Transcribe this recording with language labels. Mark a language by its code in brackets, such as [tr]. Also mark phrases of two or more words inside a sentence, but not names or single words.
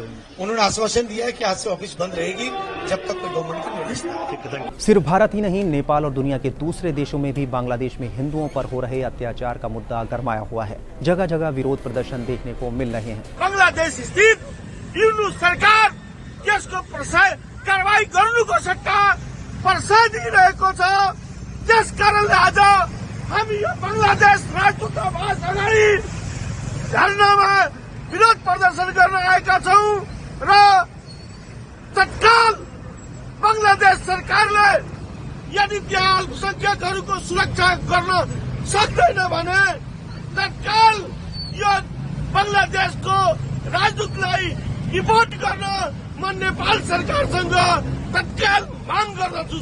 [hi] उन्होंने आश्वासन दिया है कि आज से ऑफिस बंद रहेगी जब तक कोई गवर्नमेंट का नोटिस नहीं। सिर्फ भारत ही नहीं, नेपाल और दुनिया के दूसरे देशों में भी बांग्लादेश में हिंदुओं पर हो रहे अत्याचार का मुद्दा गरमाया हुआ है। जगह जगह विरोध प्रदर्शन देखने को मिल रहे हैं। [ne] बांग्लादेश स्थित हिंदू सरकार त्यसको कारवाही गर्नुको सट्टा पर्साइदिरहेको छ। त्यस कारणले आज हामी यो बंगलादेश राजदूतावास अगाडि धरनामा विरोध प्रदर्शन गर्न आएका छौं र तत्काल बंगलादेश सरकारले यदि त्यहाँ अल्पसंख्यकहरूको सुरक्षा गर्न सक्दैन भने तत्काल यो बंगलादेशको राजदूतलाई रिपोर्ट गर्न म नेपाल सरकारसँग तत्काल माग गर्दछु।